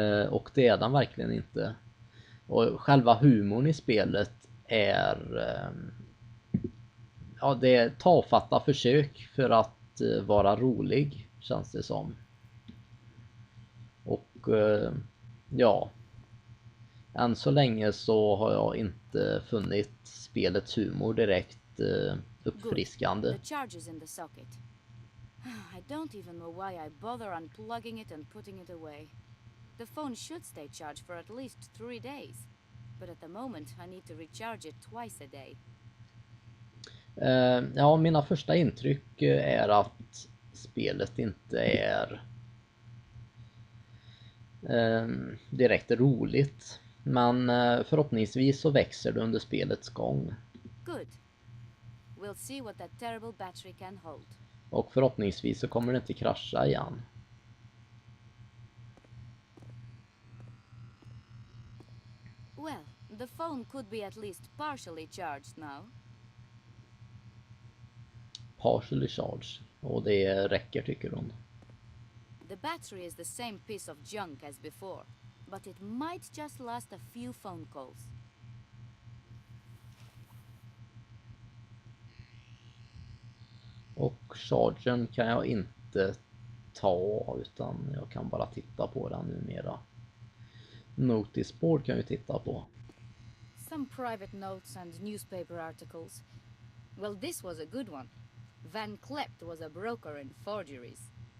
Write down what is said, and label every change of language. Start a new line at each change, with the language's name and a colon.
Swedish: Och det är den verkligen inte. Och själva humorn i spelet är ja, det är tafatta försök för att vara rolig, känns det som. Och ja, än så länge så har jag inte funnit spelets humor direkt uppfriskande.
English: The charger's in the socket. I don't even know why I bother unplugging it and putting it away. The phone should stay charged for at least 3 days. But at the moment I need to recharge it twice a day.
Swedish: Ja, mina första intryck är att spelet inte är direkt roligt. Men förhoppningsvis så växer det under spelets gång.
English: Good. We'll see what that terrible battery can hold.
Swedish: Och förhoppningsvis så kommer det inte krascha igen.
English: Well, the phone could be at least partially charged now. Partially charged.
Swedish: Och det räcker, tycker hon.
English: The battery is the same piece of junk as before, but it might just last a few phone calls.
Swedish: Och chargen kan jag inte ta, utan jag kan bara titta på den numera. Notice board kan jag titta på.
English: Some private notes and newspaper articles. Well, this was a good one. Van Klept was a broker in forgeries.